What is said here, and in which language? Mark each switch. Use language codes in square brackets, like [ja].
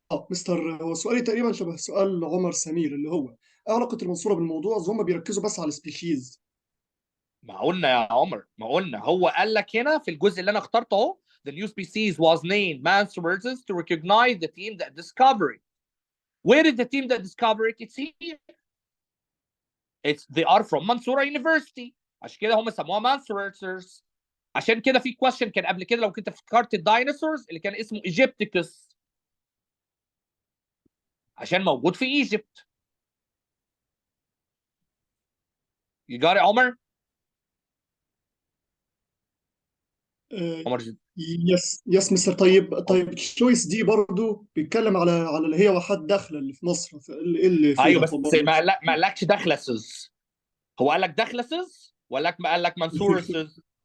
[ar] مستر، هو سؤالي تقريبا شبه سؤال عمر سمير، اللي هو ايه علاقه المنصوره بالموضوع؟ هم بيركزوا بس على السبيشيز. ما قلنا يا عمر، ما قلنا هو قال لك هنا في الجزء اللي انا اخترته اهو [en] the new species was named Mansourers to recognize the team that discovered it. Where is the team that discovered it? It's here. They are from Mansoura University. [ar] عشان كده هم سموها Mansourers. عشان كده في question كان قبل كده لو كنت فكرت الديناصورز اللي كان اسمه Egypticus عشان موجود في ايجيبت. [en] You got it, عمر؟ عمر yes mister. [ar] طيب التشويس دي برضو بيتكلم على اللي هي واحات داخله اللي في مصر، اللي فيها. ايوه بس ما قالكش دخلسز. هو قال لك دخلسز ولا ما قال لك منصورسز؟